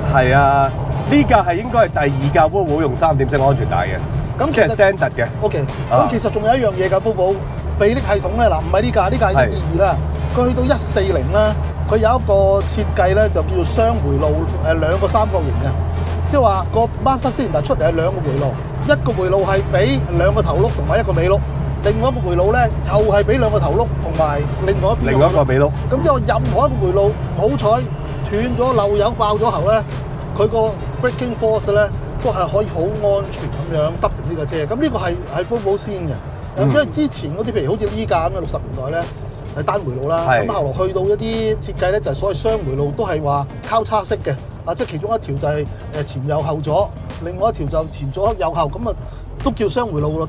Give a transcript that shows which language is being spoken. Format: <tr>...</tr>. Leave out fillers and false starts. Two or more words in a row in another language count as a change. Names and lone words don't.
<yue>係啊，呢架係應該係第2架 Volvo 用3點式安全帶嘅。咁其實 standard 嘅。OK。咁其實仲有一樣嘢㗎 ，Volvo 臂力系統咧，嗱唔係呢架，呢架係122啦。佢去到140啦，佢有一個設計咧，就叫做雙回路兩個三角形嘅，即係話個</yue> <en>master cylinder</en> <yue>出嚟係2個回路，一個回路係俾2個頭轆同埋1個尾轆，另外一個回路咧又係俾2個頭轆同埋另外一個尾轆。咁即係話任何一個回路唔好彩斷咗漏油爆咗喉咧，佢個</yue> <en>braking force</en> <yue>咧都係可以好安全咁樣得定呢個車。咁呢個係 Volvo 先嘅，因為之前嗰啲譬如好似呢架咁嘅60年代咧。係單回路啦，咁後來去到一啲設計咧，就係所謂雙回路，都係話交叉式嘅，即係其中一條就係前右後左，另外一條就前左右後，咁啊都叫雙回路咯。</yue>